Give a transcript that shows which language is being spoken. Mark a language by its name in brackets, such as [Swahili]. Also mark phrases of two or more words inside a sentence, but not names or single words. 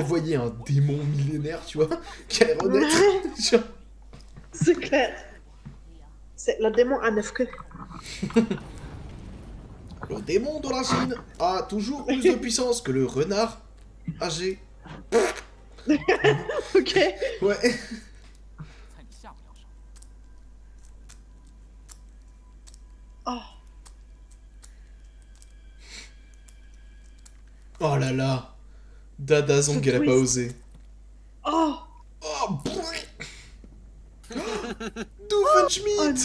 [French] elle voyait un démon millénaire, tu vois, qui allait renaître. Genre, C'est clair. C'est le démon à 9 queues. le démon de la Chine a toujours plus de puissance que le renard âgé. Ok. Ouais. [Chinese] 猜你下不了手。 [French] Oh. Oh là là. Dada Zong, Ce elle a pas twist. osé. Oh. Oh, Oh Doofenshmirtz.